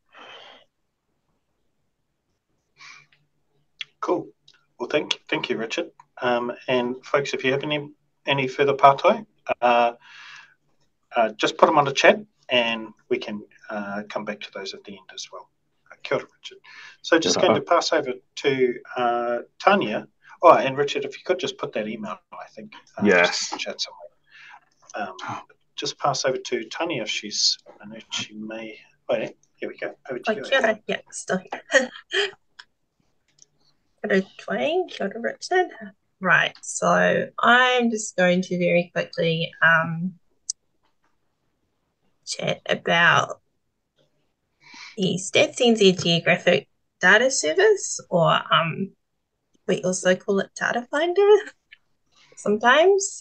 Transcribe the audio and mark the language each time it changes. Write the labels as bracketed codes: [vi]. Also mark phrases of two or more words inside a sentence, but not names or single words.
[en] Cool. Well, thank you, Richard. And folks, if you have any further pātai, just put them on the chat, and we can come back to those at the end as well. [mi] Kia ora, Richard. [en] So just going to pass over to Tanya. Oh, and Richard, if you could just put that email, I think. Yes. Just in the chat somewhere. Just pass over to Tanya if she's. I know she may. Oh, yeah. Here we go. Over to you. [mi] Kia ora. [en] Yeah, still here. [mi] Kia ora, Dwayne. Kia ora, Richard. [en] Right, so I'm just going to very quickly chat about the Stats NZ Geographic Data Service, or we also call it Data Finder sometimes.